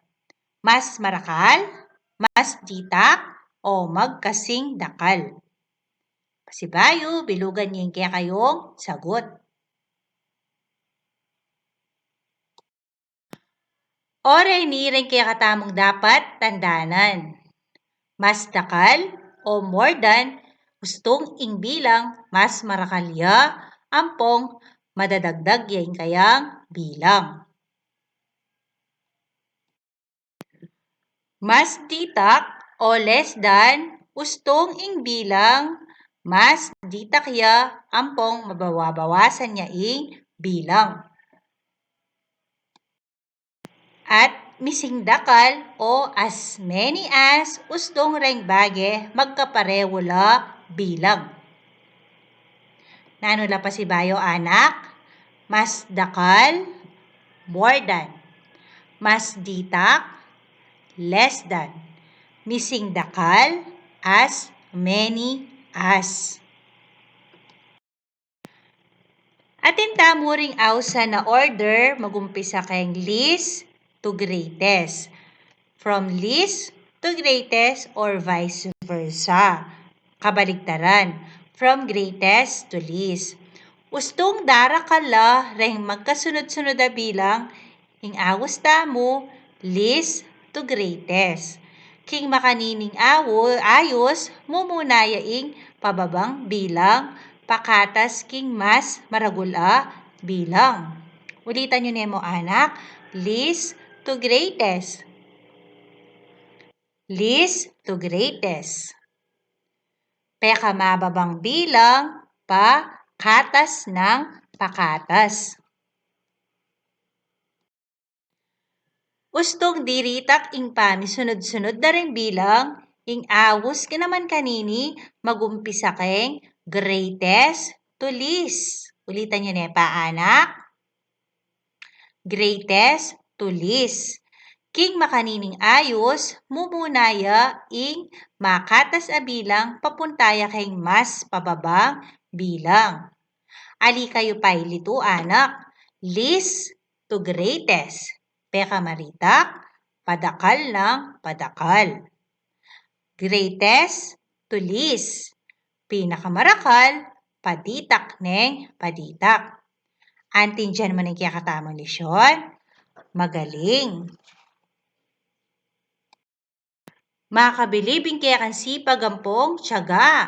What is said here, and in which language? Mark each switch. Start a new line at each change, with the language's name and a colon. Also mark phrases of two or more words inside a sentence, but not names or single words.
Pampanga: Mas marakal, mas ditak, o magkasing dakal? Pasibayo, bilugan niya kaya kayong sagot. Oray ni rin kaya katamong dapat tandanan. Mas dakal o
English: more than,
Pampanga: gustong ing bilang mas marakalya ampong madadagdag yan kayang bilang. Mas ditak o
English: less than
Pampanga: ustong ing bilang mas ditak ya ampong mabawabawasan niya ing bilang. At misingdakal o
English: as many as
Pampanga: ustong reng bage magkapareho la bilang. Nanula pa si bayo anak? Mas dakal,
English: more than.
Pampanga: Mas ditak,
English: less than.
Pampanga: Misingdakal,
English: as many as.
Pampanga: Atin tamo ring awsa na order, magumpisa kayong
English: least to greatest. From least to greatest or vice versa. Kabaligtaran, from greatest to least.
Pampanga: Ustong dara kala reng magkasunod-sunod na bilang, ing awos tamo,
English: least to greatest.
Pampanga: King makanining ayos, mumunaya ing pababang bilang, pakatas king mas maragula bilang. Ulitan nyo nemo anak,
English: least to greatest. Least to greatest.
Pampanga: Peka mababang bilang, pakatas ng pakatas. Ustong diritak ing pamisunod-sunod na rin bilang, ing awos ka naman kanini, magumpisa keng
English: greatest to least.
Pampanga: Ulitan nyo nepa anak.
English: Greatest to least.
Pampanga: King makanining ayos, mumunaya ing makatas a bilang, papuntaya keng mas pababang bilang. Ali kayo pa'y lito anak.
English: Least to greatest.
Pampanga: Peka maritak, padakal ng padakal.
English: Greatest to least.
Pampanga: Pinakamarakal, paditak ng paditak. Antin dyan man ang kiyakatamang lesyon. Magaling. Makabilibing kaya kan sipag ampong tiyaga.